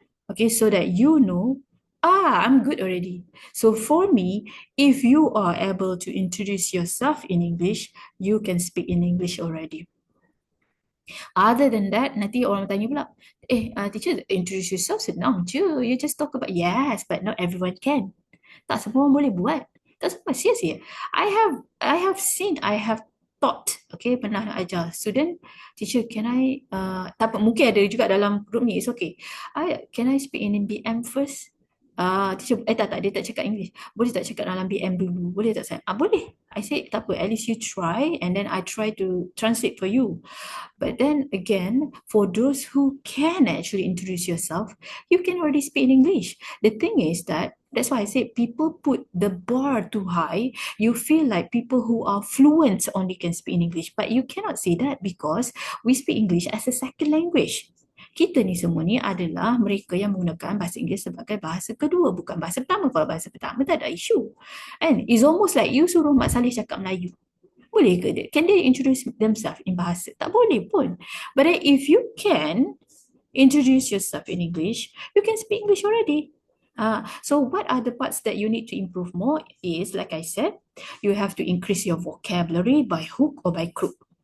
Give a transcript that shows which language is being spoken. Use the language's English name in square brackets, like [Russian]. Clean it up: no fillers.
[English] Okay, so that you know, I'm good already. So for me, if you are able to introduce yourself in English, you can speak in English already. [Malay] Other than that, nanti orang tanya pula, [English] teacher, introduce yourself, [Malay] senang je. [English] You just talk about, yes, but not everyone can. [Malay] Tak semua orang boleh buat. Tak semua, serius. [English] I have taught, okay, [Malay] pernah ajar student, teacher, [English] can I, [Malay] tak apa, mungkin ada juga dalam group ni, [English] it's okay. Can I speak in BM first? Teacher, [Malay] tak, dia tak cakap [English] English. [Malay] Boleh tak cakap dalam BM dulu? Boleh tak saya? Boleh. [English] I said, [Malay] tak apa, [English] at least you try and then I try to translate for you. But then again, for those who can actually introduce yourself, you can already speak in English. The thing is that's why I say people put the bar too high. You feel like people who are fluent only can speak in English, but you cannot say that because we speak English as a second language. [Malay] Kita ni semua ni adalah mereka yang menggunakan bahasa Inggeris sebagai bahasa kedua, bukan bahasa pertama. Kalau bahasa pertama tak ada isu. [English] And it's almost like you [Malay] suruh Mak Saleh cakap Melayu. Boleh ke dia? [English] Can they introduce themselves in bahasa? [Malay] Tak boleh pun. [English] But then if you can introduce yourself in English, you can speak English already. So what are the parts that you need to improve more is, like I said, you have to increase your vocabulary by hook or by crook.